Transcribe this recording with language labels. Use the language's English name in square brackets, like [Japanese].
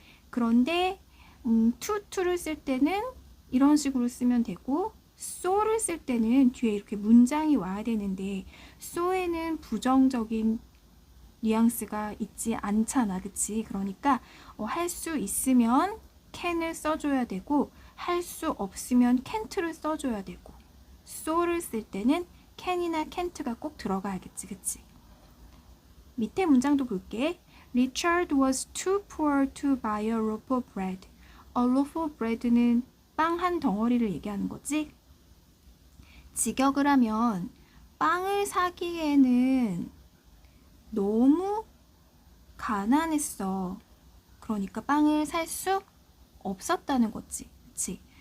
[Korean] 그런데 to를 쓸 때는 이런 식으로 쓰면 되고 so를 쓸 때는 뒤에 이렇게 문장이 와야 되는데 so에는 부정적인 뉘앙스가 있지 않잖아. 그치? 그러니까 할 수 있으면 can을 써줘야 되고 할 수 없으면 can't를 써줘야 되고 so를 쓸 때는 can이나 can't가 꼭 들어가야겠지. 그치? 밑에 문장도 볼게. [English] Richard was too poor to buy a loaf of bread. [Korean] A loaf of bread는 빵 한 덩어리를 얘기하는 거지. 직역을 하면 빵을 사기에는 너무 가난했어. 그러니까 빵을 살 수 없었다는 거지. 그치?